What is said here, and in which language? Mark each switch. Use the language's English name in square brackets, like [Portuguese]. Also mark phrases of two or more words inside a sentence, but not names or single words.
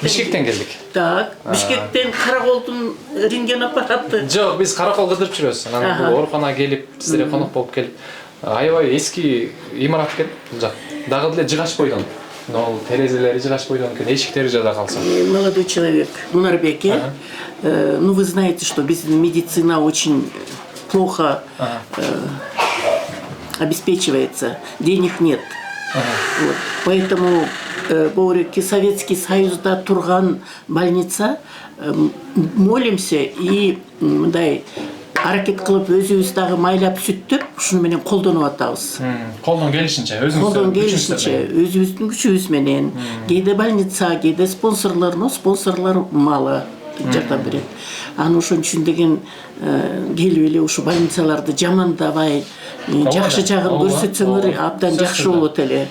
[Kyrgyz] Бишкектен келдик. Так, Бишкектен Караколдун рентген аппараты. Жок, биз Каракол кыдырып жүрөбүз. Анан бул ооруканага келип, сиздерге конок болуп келип, аябай эски имарат экен бул жак. Дагы деле жыгач бойдон. Но терезелери жыгач бойдон экен, эшиктери жада калса. Молодой человек, Мунарбек, ну вы знаете, что медицина очень плохо обеспечивается, денег нет. [Russian] Вот. Поэтому [Kyrgyz] Советский Союзда турган больница, [Russian] молимся и [Kyrgyz] мындай аракет кылып өзүбүз дагы майлап сүттүп, ушуну менен колдонуп атабыз. Колдон келишинче, өзүбүздүн күчүбүз менен. Кээде больница, кээде спонсорлор мало жардам берет. Аны ошон үчүн деген келип эле ушу больницаларды жамандабай, жакшы жагын көрсөтсөңөр абдан жакшы болот эле.